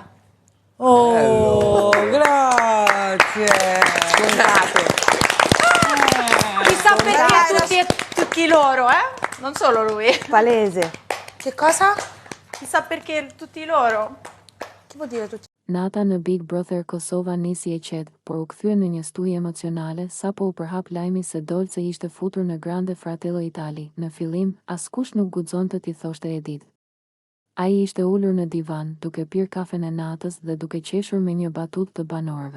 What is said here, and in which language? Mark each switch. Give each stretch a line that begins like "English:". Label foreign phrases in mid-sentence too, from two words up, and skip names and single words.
Italian: Oh, grazie. Chissà perché tutti loro, Non solo lui. Palese. Che cosa? Chissà perché tutti loro. Che vuol dire tutti?
Albanian: Nata në Big Brother Kosova nisi e qetë, por u kthye në një stujë emocionale sapo u përhap lajmi se Dolce ishte futur në Grande Fratello Itali. Në fillim, askush nuk guxonte t'i thoshte Edit. Ai ishte ulur në divan, duke pirë kafen e natës dhe duke qeshur me një batutë të banorëve.